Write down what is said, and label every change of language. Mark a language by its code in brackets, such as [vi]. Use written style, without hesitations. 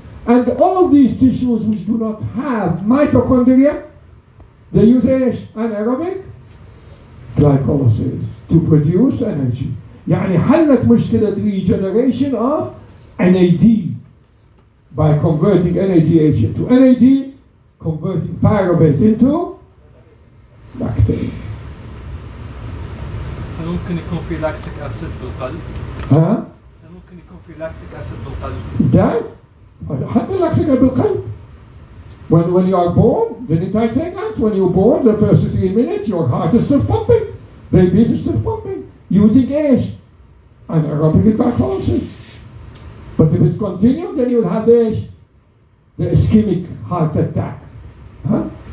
[en] And all these tissues which do not have mitochondria, they use anaerobic glycolysis to produce energy. [ar] يعني حلت مشكلة [en] regeneration of NAD by converting NADH into NAD, converting pyruvate into lactate. [ar] هل ممكن يكون في لاكتيك أسيد بالقلب؟ ها؟ هل ممكن يكون في لاكتيك أسيد بالقلب؟ Does? حتى لاكتيك بالقلب. [en] When you are born, didn't I say that? When you're born, the first 3 minutes, your heart is still pumping. Babies is still pumping. Using anaerobic glycolysis. But if it's continued, then you'll have the ischemic heart attack. Huh?